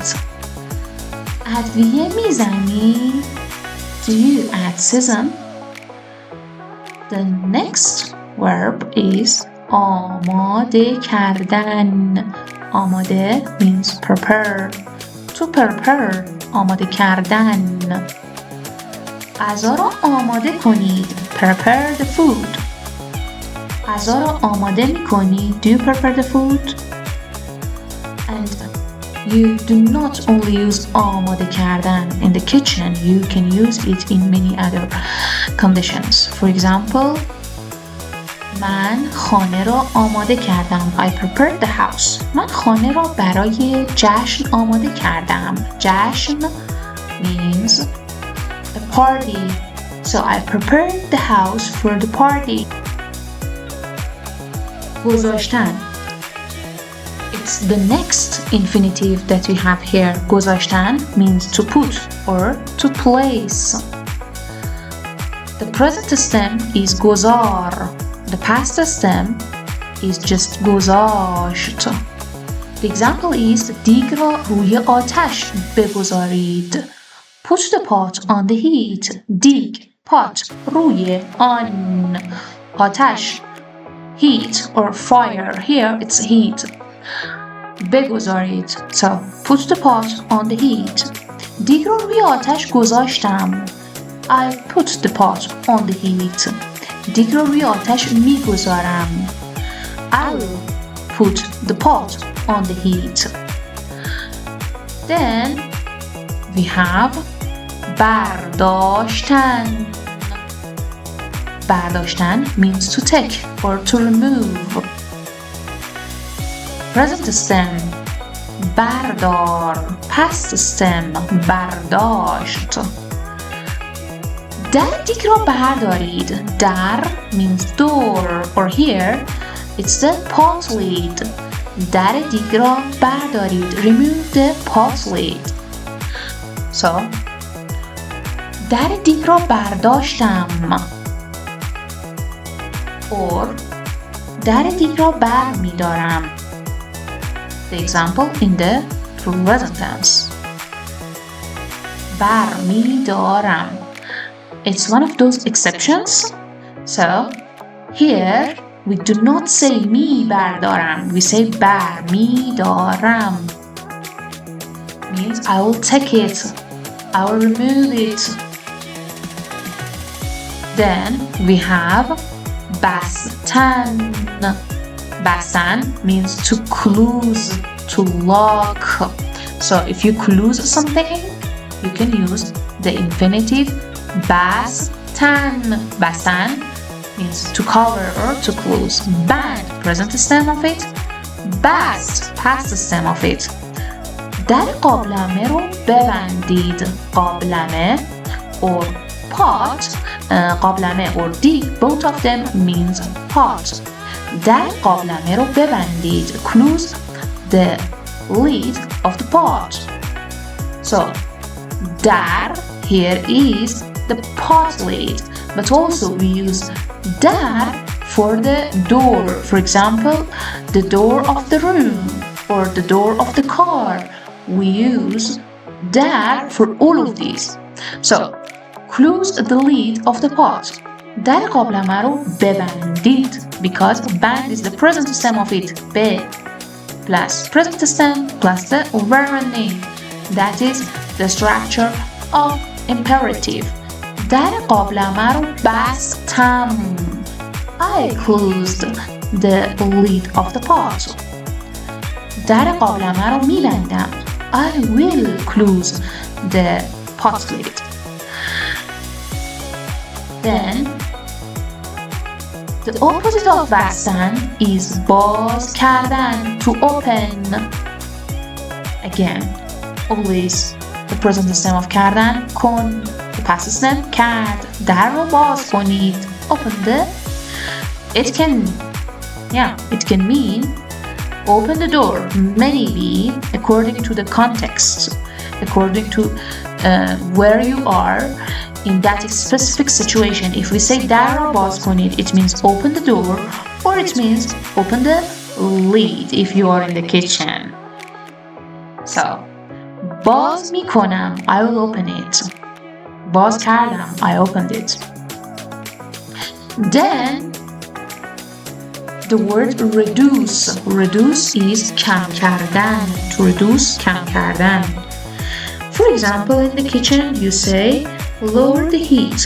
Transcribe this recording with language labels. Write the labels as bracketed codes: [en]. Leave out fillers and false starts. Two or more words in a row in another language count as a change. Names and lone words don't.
[fa] ادویه می‌زنید, [en] do you add season? The next verb is [fa] آماده کردن. [en] Amade means prepare. To prepare, [fa] آماده کردن. غذا را آماده کنید. [en] Prepare the food. [fa] غذا را آماده می‌کنید. [en] Do you prepare the food? And you do not only use [fa] آماده کردن [en] in the kitchen. You can use it in many other conditions. For example, [fa] من خانه را آماده کردم. [en] I prepared the house. [fa] من خانه را برای جشن آماده کردم. [en] جشن means a party. So I prepared the house for the party. [fa] گذاشتن. [en] It's the next infinitive that we have here. گذاشتن means to put or to place. The present stem is گذار. The past stem is just گذاشت. The example is [fa] دیگ را روی آتش بگذارید. [en] Put the pot on the heat. دیگ pot روی on آتش heat or fire. Here it's heat. بگذارید. So put the pot on the heat. [fa] دیگ را روی آتش گذاشتم. [en] I put the pot on the heat. [fa] دیگ را روی آتش میگذارم. [en] I will put the pot on the heat. Then we have برداشتن. برداشتن means to take or to remove. Present stem بردار. Past stem [fa] برداشت. در دیگ را بردارید. [en] در means door or here it's the pot lid. [fa] در دیگ را بردارید. [en] Remove the pot lid. [fa] So در دیگ را برداشتم. or در دیگ را بر می دارم. [en] The example in the present tense. [fa] بر می دارم. [en] It's one of those exceptions. So here we do not say [fa] می بردارم. [en] We say [fa] بر می دارم. [en] Means I will take it. I will remove it. Then we have Bastan. Bastan means to close, to lock. So if you close something, you can use the infinitive Bastan. Bastan means to cover or to close. Band, present stem of it. Bast, past stem of it. [fa] در قابلمه رو ببندید. [en] قابلمه or pot. قابلمه or دیگ, both of them means pot. [fa] در قابلمه رو ببندید. [en] Close the lid of the pot. So در here is the pot lid, but also we use در for the door. For example, the door of the room or the door of the car. We use در for all of these. So close the lid of the pot. [fa] در قابلمه رو ببندید. [en] because band is the present stem of it. به plus present stem plus the verb name. That is the structure of imperative. [fa] در قابلمه رو بستم. [en] I closed the lid of the pot. [fa] در قابلمه رو میبندم. [en] I will close the pot lid. Then the opposite of Bastan is [fa] باز کردن, [en] to open. Again, always the present stem of کردن, کن. The past stem [fa] کرد, در رو باز کنید. [en] Open the. It can mean open the door, maybe according to the context, according to where you are in that specific situation. If we say [fa] در رو باز کنید, [en] it means open the door, or it means open the lid if you are in the kitchen. [fa] So باز میکنم, [en] I will open it. [fa] باز کردم, [en] I opened it. Then the word reduce. Reduce is [fa] کم کردن. [en] To reduce, [fa] کم کردن. [en] For example, in the kitchen you say lower the heat.